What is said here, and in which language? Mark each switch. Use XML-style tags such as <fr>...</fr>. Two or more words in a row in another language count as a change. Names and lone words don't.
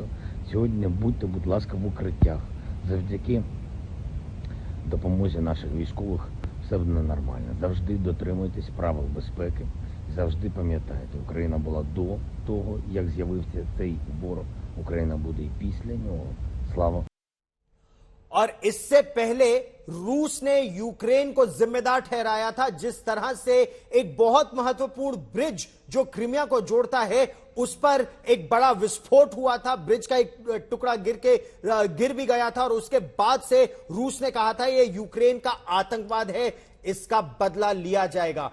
<uk>Сьогодні будьте, будь ласка, в укриттях. Завдяки допомозі наших військових все буде нормально. Завжди дотримуйтесь правил безпеки. Завжди пам'ятайте, Україна була до того, як з'явився цей ворог Україна буде і після нього. Слава</uk> <hi>और इससे पहले रूस ने यूक्रेन को जिम्मेदार ठहराया था। जिस तरह से एक बहुत महत्वपूर्ण ब्रिज जो क्रीमिया को जोड़ता है उस पर एक बड़ा विस्फोट हुआ था, ब्रिज का एक टुकड़ा गिर भी गया था और उसके बाद से रूस ने कहा था यह यूक्रेन का आतंकवाद है, इसका बदला लिया जाएगा।</hi>